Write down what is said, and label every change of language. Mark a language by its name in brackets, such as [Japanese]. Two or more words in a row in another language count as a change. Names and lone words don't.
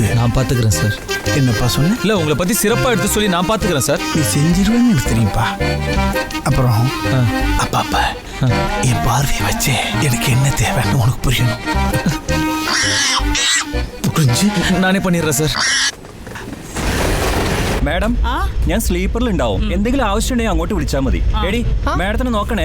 [Tamil] நான் பார்த்துக்கிறேன் சார். என்னப்பா சொன்ன? இல்லை உங்களை பற்றி சிறப்பாக எடுத்து சொல்லி நான் பார்த்துக்கிறேன் சார். நீ செஞ்சிருவேன்னு எனக்கு தெரியும்ப்பா. அப்புறம் ஆ. அப்பா என் பார்வையை வச்சு எனக்கு என்ன தேவைன்னு உனக்கு புரியணும். புரிஞ்சு நானே பண்ணிடுறேன் சார். [Malayalam] മാഡം ഞാൻ സ്ലീപ്പറിൽ ഉണ്ടാവും. എന്തെങ്കിലും ആവശ്യമുണ്ടെങ്കിൽ അങ്ങോട്ട് വിളിച്ചാൽ മതി. എടി മാഡത്തിനെ നോക്കണേ.